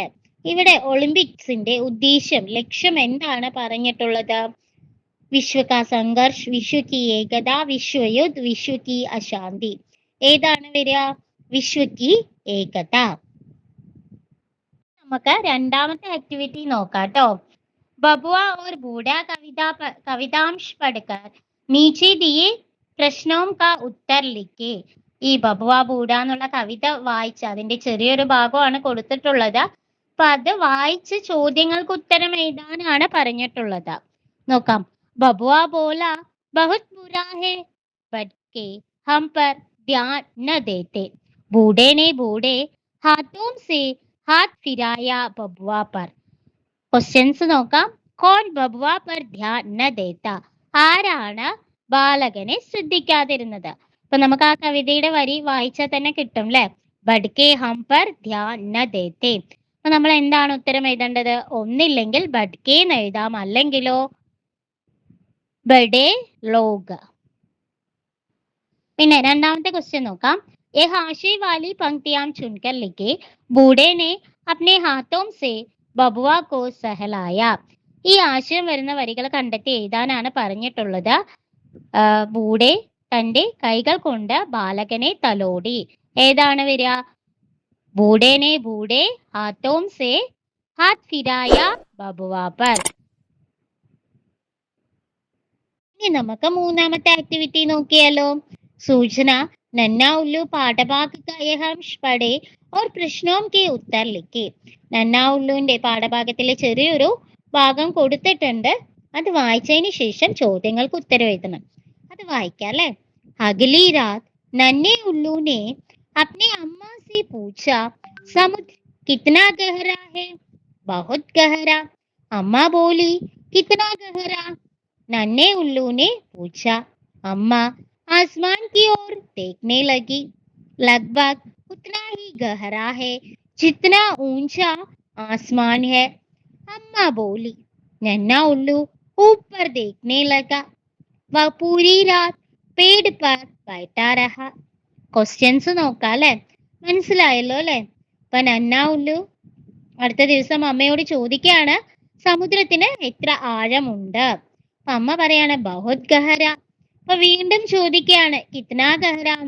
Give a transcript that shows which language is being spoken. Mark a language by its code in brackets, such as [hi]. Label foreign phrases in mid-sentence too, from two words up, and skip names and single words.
[ml] ഇവിടെ ഒളിമ്പിക്സിന്റെ ഉദ്ദേശ്യം, ലക്ഷ്യം എന്താണ് പറഞ്ഞിട്ടുള്ളത്? [hi] विश्व का संघर्ष, विश्व की एकता, विश्वयुद्ध, विश्व की अशांति. [ml] ഏതാണ് വരിക? [hi] विश्व की एकता. [ml] നമുക്ക് രണ്ടാമത്തെ ആക്ടിവിറ്റി നോക്കാം ട്ടോ. [hi] बबुआ और बूढ़ा कवितांश पढ़कर नीचे दिए प्रश्नों का उत्तर लिखे. [ml] ഈ ബബുവ ബൂഡ എന്നുള്ള കവിത വായിച്ച് അതിന്റെ ചെറിയൊരു ഭാഗമാണ് കൊടുത്തിട്ടുള്ളത്. അപ്പൊ അത് വായിച്ച് ചോദ്യങ്ങൾക്ക് ഉത്തരം എഴുതാനാണ് പറഞ്ഞിട്ടുള്ളത്. [hi] നോക്കാം. बबुआ बोला बहुत बुरा है, बड़े के हम पर ध्यान न देते। बूढ़े ने बूढ़े हाथों से हाथ फिराया बबुआ पर. [ml] ക്വസ്റ്റ്യൻസ് നോക്കാം. [hi] कौन बबुआ पर ध्यान न देता, [ml] ആരാണ് ബാലകനെ ശ്രദ്ധിക്കാതിരുന്നത്? ഇപ്പൊ നമുക്ക് ആ കവിതയുടെ വരി വായിച്ചാൽ തന്നെ കിട്ടും അല്ലെ. [hi] बड़के हम पर ध्यान न देते. [ml] അപ്പൊ നമ്മൾ എന്താണ് ഉത്തരം എഴുതേണ്ടത്? ഒന്നില്ലെങ്കിൽ ബഡ്കെ എന്ന് എഴുതാം, അല്ലെങ്കിലോ [hi] बड़े लोग. [ml] പിന്നെ രണ്ടാമത്തെ ക്വസ്റ്റ്യൻ നോക്കാം. [hi] ये हाशे वाली पंक्तियां चुनकर लिखे, बूढ़े ने अपने हाथों से बबुआ को सहलाया. [ml] ഈ ആശയം വരുന്ന വരികൾ കണ്ടെത്തി എഴുതാനാണ് പറഞ്ഞിട്ടുള്ളത്. ബൂഡെ തന്റെ കൈകൾ കൊണ്ട് ബാലകനെ തലോടി. ഏതാണ് വരിക? [hi] बूढ़े ने बूढ़े हाथों से हाथ फिराया बबुआ पर. [ml] ഇനി നമുക്ക് മൂന്നാമത്തെ ആക്ടിവിറ്റി നോക്കിയാലോ. [hi] सूचना नन्हा उल्लू पाठभाग का यह अंश पढ़े और प्रश्नों के उत्तर लिखे. [ml] നന്നാ ഉല്ലുവിന്റെ പാഠഭാഗത്തിലെ ചെറിയൊരു ഭാഗം കൊടുത്തിട്ടുണ്ട്. അത് വായിച്ചതിന് ശേഷം ചോദ്യങ്ങൾക്ക് ഉത്തരം എഴുതണം. അത് വായിക്കാം അല്ലെ. [hi] अगली रात नन्हे उल्लू ने अपने अम्मा से पूछा, समुद्र कितना गहरा है? बहुत गहरा. अम्मा बोली, कितना गहरा? नन्हे उल्लू ने पूछा. अम्मा आसमान की ओर देखने लगी. लगभग उतना ही गहरा है जितना ऊंचा आसमान है. अम्मा बोली. नन्हा उल्लू ऊपर देखने लगा. वह पूरी रात पेड़ पर बैठा रहा. [ml] ക്വസ്റ്റ്യൻസ് നോക്കാം അല്ലെ. മനസ്സിലായല്ലോ അല്ലെ. അപ്പൊ നന്നാ ഉല്ലു അടുത്ത ദിവസം അമ്മയോട് ചോദിക്കുകയാണ്, സമുദ്രത്തിന് എത്ര ആഴമുണ്ട്? അമ്മ പറയാണ് [hi] बहुत गहरा. [ml] അപ്പൊ വീണ്ടും ചോദിക്കുകയാണ് [hi] कितना गहरा [ml] എന്ന്.